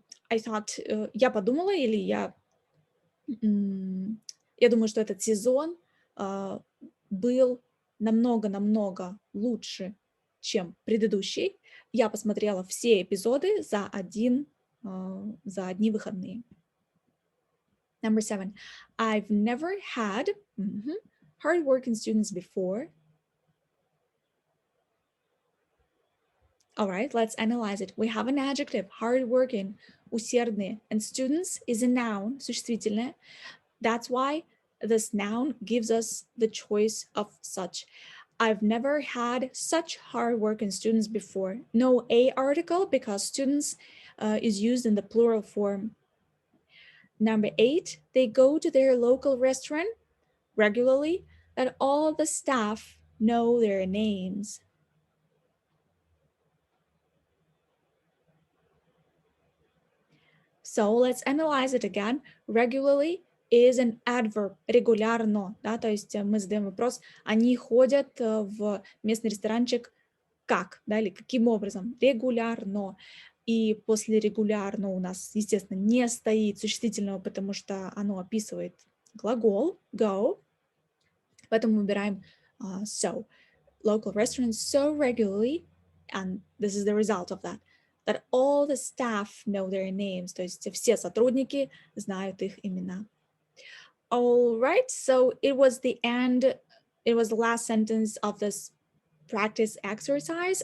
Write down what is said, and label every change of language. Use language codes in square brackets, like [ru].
[en] I thought, [ru] я подумала, или я думаю, что этот сезон был намного лучше, чем предыдущий. Я посмотрела все эпизоды за одни выходные. [en] Number 7. I've never had hardworking students before. All right, let's analyze it. We have an adjective, hardworking, усердные, and students is a noun, существительное. That's why this noun gives us the choice of such. I've never had such hardworking students before. No a article because students is used in the plural form. Number 8, they go to their local restaurant regularly, that all the staff know their names. So let's analyze it again. Regularly is an adverb, [ru] регулярно, да, то есть мы задаем вопрос, они ходят в местный ресторанчик как, да, или каким образом? Регулярно. И после регулярно у нас, естественно, не стоит существительного, потому что оно описывает глагол go, поэтому мы выбираем so. [en] Local restaurants so regularly, and this is the result of that all the staff know their names, [ru] то есть все сотрудники знают их имена. [en] All right, so it was the last sentence of this practice exercise.